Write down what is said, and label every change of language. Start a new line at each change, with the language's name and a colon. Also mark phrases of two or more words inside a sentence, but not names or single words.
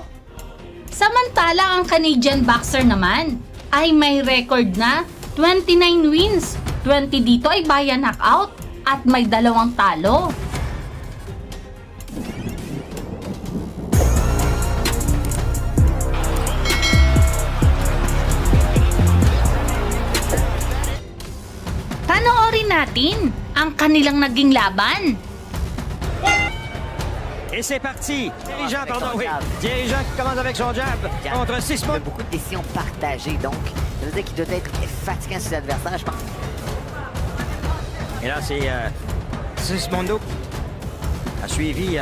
Filipino: Samantala ang
English: Canadian boxer
Filipino: naman ay may record na 29 wins, 20 dito ay
English: by knockout
Filipino: at may 2 talo. Panoorin natin ang kanilang naging laban.
French: Et c'est parti. Dirigeant, pardon, oui. Dirigeant qui commence avec son jab contre Sismundo. Beaucoup de décisions partagées, donc ça veut dire qu'il doit être fatigant sur l'adversaire, je pense. Et là, c'est Sismundo a suivi.